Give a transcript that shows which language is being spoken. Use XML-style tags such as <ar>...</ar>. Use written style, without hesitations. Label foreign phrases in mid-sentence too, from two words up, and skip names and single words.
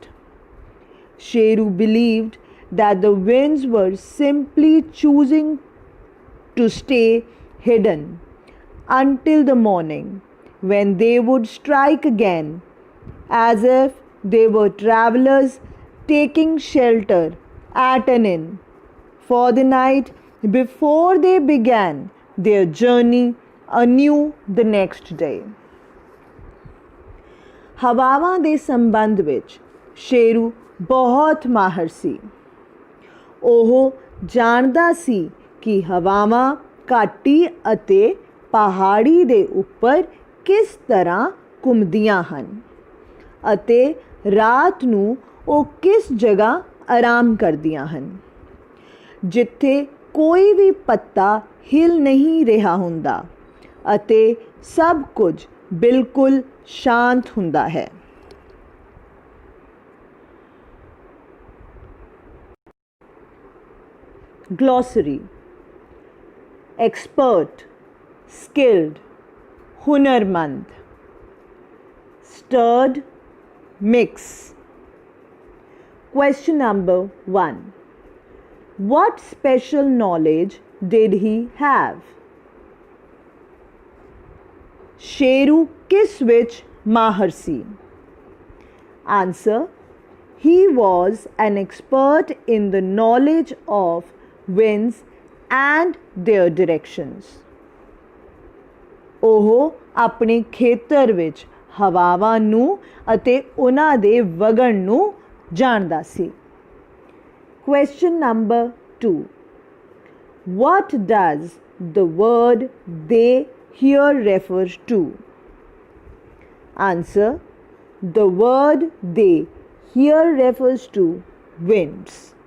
<en>Sheru believed that the winds were simply choosing to stay hidden until the morning, when they would strike again, as if they were travelers taking shelter at an inn for the night before they began their journey anew the next day.</en> <pa>ਹਵਾਵਾਂ ਦੇ ਸੰਬੰਧ ਵਿੱਚ ਸ਼ੇਰੂ ਬਹੁਤ ਮਾਹਰ ਸੀ। ਉਹ ਜਾਣਦਾ ਸੀ ਕਿ ਹਵਾਵਾਂ ਘਾਟੀ ਅਤੇ ਪਹਾੜੀ ਦੇ ਉੱਪਰ ਕਿਸ ਤਰ੍ਹਾਂ ਘੁੰਮਦੀਆਂ ਹਨ ਅਤੇ ਰਾਤ ਨੂੰ ਉਹ ਕਿਸ ਜਗ੍ਹਾ ਆਰਾਮ ਕਰਦੀਆਂ ਹਨ, ਜਿੱਥੇ ਕੋਈ ਵੀ ਪੱਤਾ ਹਿਲ ਨਹੀਂ ਰਿਹਾ ਹੁੰਦਾ ਅਤੇ ਸਭ ਕੁਝ ਬਿਲਕੁਲ ਸ਼ਾਂਤ ਹੁੰਦਾ ਹੈ।</pa> <en>Glossary. Expert, skilled, hunarmand. Stirred, mix. Question number 1. What special knowledge did he have?</en> <pa>ਸ਼ੇਰੂ ਕਿਸ ਵਿੱਚ ਮਾਹਰ ਸੀ?</pa> <en>Answer. He was an expert in the knowledge of winds and their directions.</en> <pa>ਉਹ ਆਪਣੇ ਖੇਤਰ ਵਿੱਚ ਹਵਾਵਾਂ ਨੂੰ ਅਤੇ ਉਹਨਾਂ ਦੇ ਵਗਣ ਨੂੰ ਜਾਣਦਾ ਸੀ।</pa> <en>Question number 2. What does the word they here refer to? Answer. The word they here refers to winds.</en>